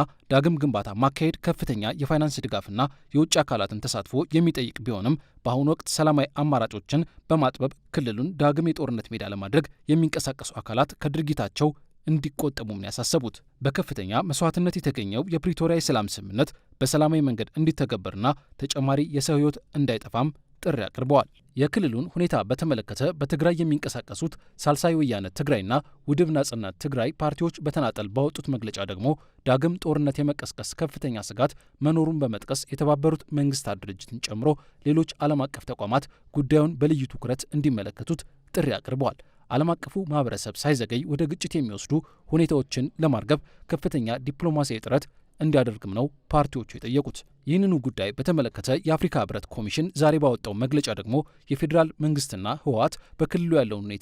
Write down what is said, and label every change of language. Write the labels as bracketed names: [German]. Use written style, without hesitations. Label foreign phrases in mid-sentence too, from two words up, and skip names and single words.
[Amharic] ዳግም ግንባታ ማካሄድ ከፍተኛ የፋይናንስ ድጋፍና የውጭ አካላትን ተሳትፎ የሚጠይቅ ቢሆንም በአሁኑ ወቅት ሰላማዊ አማራጮችን በማጥበብ ክልሉን ዳግም የጦርነት ሜዳ ለማድረግ የሚንቀሳቀሱ አካላት ከድርጊታቸው እንዲቆጠቡም ያሳሰቡት በከፍተኛ መስዋዕትነት የተገኘው የፕሪቶሪያ የሰላም ስምምነት በሰላማዊ መንገድ እንዲተገበርና ተጨማሪ የሰው ህይወት እንዳይጠፋም ጥሪ አቅርበዋል። የክልሉን ሁኔታ በተመለከተ በትግራይ የሚንቀሳቀሱት ሳልሳይ ወያነ ትግራይና ውድብ ናጽነት ትግራይ ፓርቲዎች በተናጠል ባወጡት መግለጫ ደግሞ ዳግም ጦርነት የመቀስቀስ ከፍተኛ ስጋት መኖሩን በመጥቀስ የተባበሩት መንግስታት ድርጅትን ጨምሮ ሌሎች ዓለም አቀፍ ተቋማት ጉዳዩን በልዩ ትኩረት እንዲመለከቱት ጥሪ አቅርበዋል። ዓለም አቀፉ ማህበረሰብ ሳይዘገይ ወደ ግጭት የሚወስዱ ሁኔታዎችን ለማርገብ ከፍተኛ ዲፕሎማሲያዊ ጥረት እንዲያደርግም ነው ፓርቲዎቹ የጠየቁት። ይህንኑ ጉዳይ በተመለከተ የአፍሪካ ህብረት ኮሚሽን ዛሬ ባወጣው መግለጫ ደግሞ የፌዴራል መንግስትና ህወሓት በክልሉ ያለውን ሁኔታ